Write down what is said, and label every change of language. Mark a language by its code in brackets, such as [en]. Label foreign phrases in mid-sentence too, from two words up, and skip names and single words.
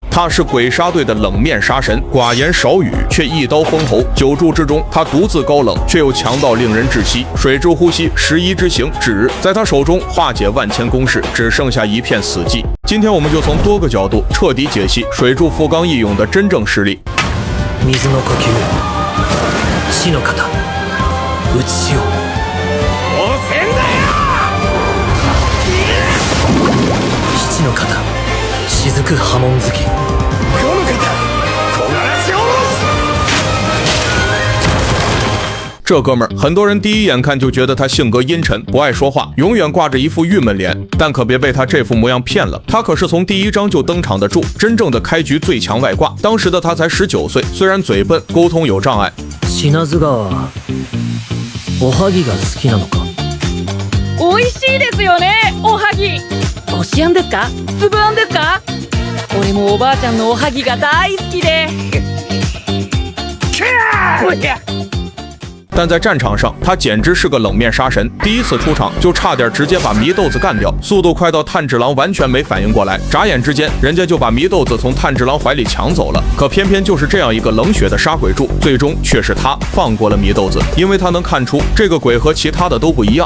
[zh] 他是鬼杀队的冷面杀神，寡言少语，却一刀封喉。九柱之中，他独自高冷，却又强到令人窒息。水之呼吸，11之行，指在他手中化解万千攻势，只剩下一片死寂。今天我们就从多个角度彻底解析水柱富冈义勇的真正实力。 [ja] 水の呼吸、死の型、打ち潮。汚染だよ！七の型、雫波紋月。この方、木枯らし下ろす。 [zh] 这哥们儿，很多人第一眼看就觉得他性格阴沉，不爱说话，永远挂着一副郁闷脸。但可别被他这副模样骗了，他可是从第一章就登场的柱，真正的开局最强外挂。当时的他才19岁，虽然嘴笨，沟通有障碍。 [ja] 品津川はおはぎが好きなのか。美味しいですよね、おはぎ。こしあんですか？粒あんですか？俺もおばあちゃんのおはぎが大好きで。 [zh] 但在战场上，他简直是个冷面杀神。第一次出场就差点直接把祢豆子干掉，速度快到炭治郎完全没反应过来，眨眼之间，人家就把祢豆子从炭治郎怀里抢走了。可偏偏就是这样一个冷血的杀鬼柱，最终却是他放过了祢豆子，因为他能看出这个鬼和其他的都不一样。